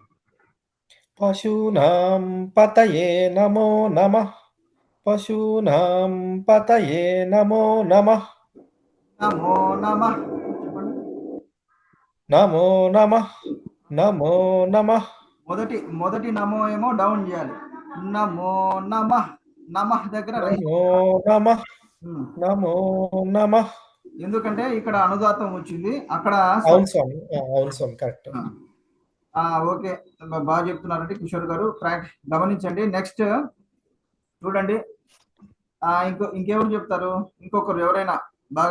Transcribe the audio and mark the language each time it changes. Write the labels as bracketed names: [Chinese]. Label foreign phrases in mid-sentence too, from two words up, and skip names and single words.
[Sanskrit] पशूनां पतये नमो नमः पशूनां पतये नमो नमः నమో నమః [Telugu] చెప్పండి [Sanskrit] नमो नमः नमो नमः [Telugu] మొదటి నమో ఏమో డౌన్ చేయాలి [Sanskrit] నమో నమః నమః [Telugu] దగ్గర రైట్ [Sanskrit] नमो नमः नमో నమః [Telugu] ఎందుకంటే ఇక్కడ అనుదాతం వచ్చింది అక్కడ అవును స్వామి కరెక్ట్ ఓకే బాగా చెప్తున్నారండి కిషోర్ గారు గమనించండి నెక్స్ట్ చూడండి ఇంకెవరు చెప్తారు ఇంకొకరు ఎవరైనా బాగా